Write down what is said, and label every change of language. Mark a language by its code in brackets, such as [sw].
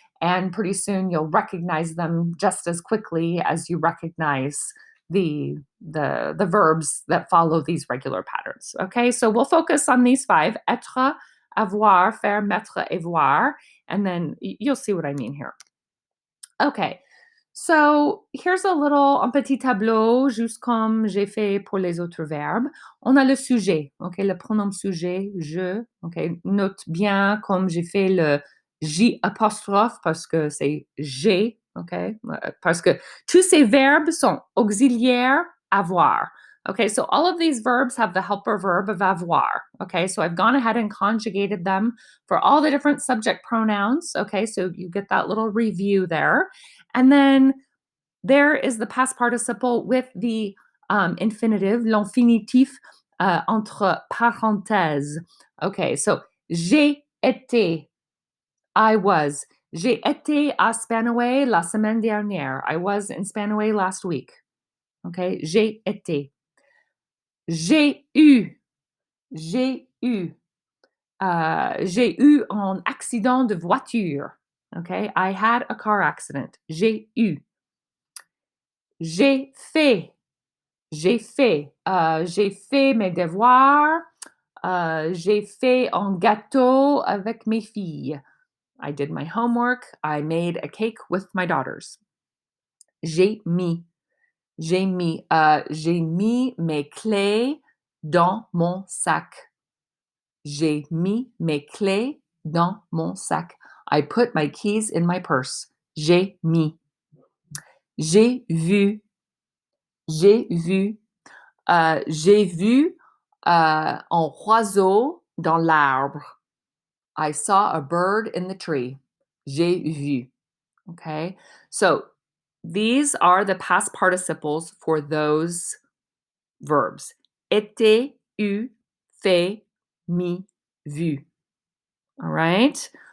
[en] And pretty soon you'll recognize them just as quickly as you recognize the verbs that follow these regular patterns. Okay, so we'll focus on these 5: être, avoir, faire, mettre, et voir, and then you'll see what I mean here. Okay, so here's [fr] un petit tableau, juste comme j'ai fait pour les autres verbes. On a le sujet, ok, le pronom sujet, je, ok. Note bien comme j'ai fait le J apostrophe parce que c'est j'ai, ok, parce que tous ces verbes sont auxiliaires avoir. [en] Okay, so all of these verbs have the helper verb of avoir. Okay, so I've gone ahead and conjugated them for all the different subject pronouns. Okay, so you get that little review there. And then there is the past participle with the infinitive, [fr] l'infinitif entre parenthèses. [en] Okay, so [fr] j'ai été, [en] I was. [fr] J'ai été à Spanaway la semaine dernière. [en] I was in Spanaway last week. [fr] Okay, j'ai été. J'ai eu. J'ai eu. J'ai eu un accident de voiture. [en] Okay, I had a car accident. [fr] J'ai eu. J'ai fait. J'ai fait. J'ai fait mes devoirs. J'ai fait un gâteau avec mes filles. [en] I did my homework. I made a cake with my daughters. [fr] J'ai mis. J'ai mis mes clés dans mon sac. J'ai mis mes clés dans mon sac. [en] I put my keys in my purse. [fr] J'ai mis. J'ai vu. J'ai vu. J'ai vu un oiseau dans l'arbre. [en] I saw a bird in the tree. [fr] J'ai vu. [en] Okay. So these are the past participles for those verbs. Été, eu, fait, mis, vu. All right.